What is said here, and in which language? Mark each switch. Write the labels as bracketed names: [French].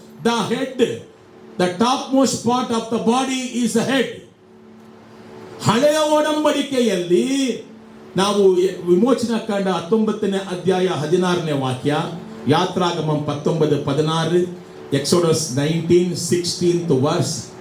[English] the head, the topmost part of the body is the head. [Kannada] ಹಳೆಯ ಒಡಂಬಡಿಕೆಯಲ್ಲಿ ನಾವು ವಿಮೋಚನಾ ಕಾಂಡ 19ನೇ ಅಧ್ಯಾಯ 16ನೇ ವಾಕ್ಯ, [Tamil] யாத்ராகமம் 19:16, எக்ஸோடஸ் 19:16 verse.